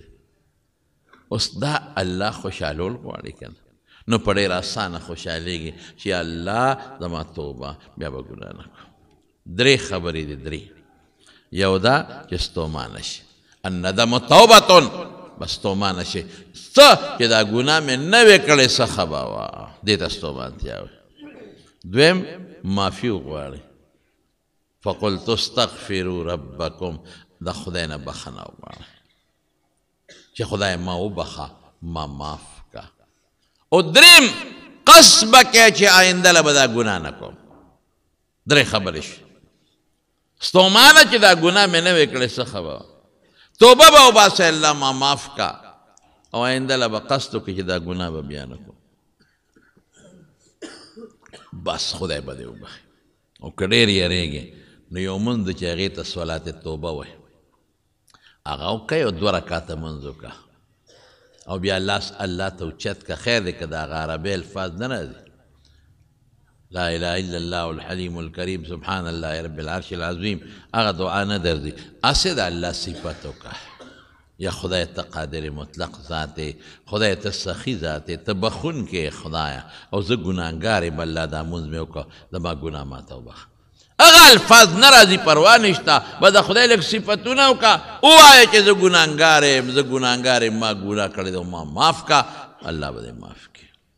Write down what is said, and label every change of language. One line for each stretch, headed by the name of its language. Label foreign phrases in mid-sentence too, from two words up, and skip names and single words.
Pashto: اوس دا الله خوشحالول غواړي که نو په ډېر اسانه خوشحالېږي چې الله زما توبه بیا به ګناه نه کوم 3 خبرې دي 3 یو دا چې ستومانه شي
Arabic: الندم توبتون
Pashto: بس ستومانه شي څه چې دا ګناه مې نه وې کړې څه خبه وه دې ته ستومانتیا وایي دویم معافي وغواړئ
Arabic: فقلت استغفروا ربکم
Pashto: د خدای نه بخښنه وغواړئ چې خدای ما وبخه ما معاف کا او دریم قصد به کوې چې آینده له به دا ګناه نه کوم 3 خبرې شي ستومانه چې دا ګناه مې نه وې کړې څه خبه توبه به وباسئ الله ما معاف کا او آینده له به قصد وکړي چې دا ګناه به بیا نه کوم بس خدای به دې وبخي او که ډېر یېرېږې نو یو لمونځ دی چې هغې ته صلات توبه وایي هغه وکړئ او 2 رکعته لمونځ وکړه او بیا لاس الله ته اوچت که خیر دی که د هغه عربي الفاظ نه راځي
Arabic: لا اله الا الله الحلیم الکریم سبحان الله رب العرش
Pashto: العظیم هغه دعا نه درځي هسې د الله صفت وکړه یا خدای ته قادر مطلق ذات خدای ته سخی ذات ته بخونکې خدایا او زه ګناهګار یم الله دا لمونځ مې وکړه زما ګناه ماته وبخه هغه الفاظ نه راځي پروا نشته به د خدای لږ صفتونه وکړه ووایه چې زه ګناهګار یم زه ګناهګار یم ما ګناه کړې ده ما معاف کا الله به دې معاف کړي